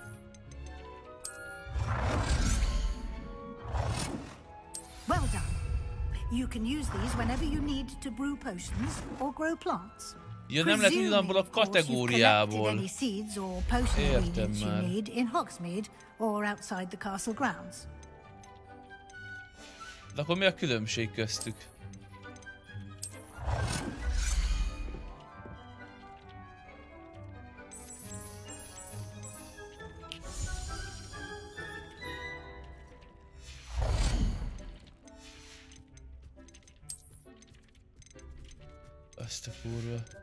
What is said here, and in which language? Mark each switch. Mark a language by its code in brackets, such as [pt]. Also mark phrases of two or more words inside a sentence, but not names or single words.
[en] Well done. You can use these whenever you need to brew potions or grow plants. [hu] Ja, nem lehet ugyanabból a kategóriából. [en] Any seeds or potion ingredients you need in Hogsmeade or outside the castle grounds. [hu] De akkor mi a különbség köztük? Azt a kurva.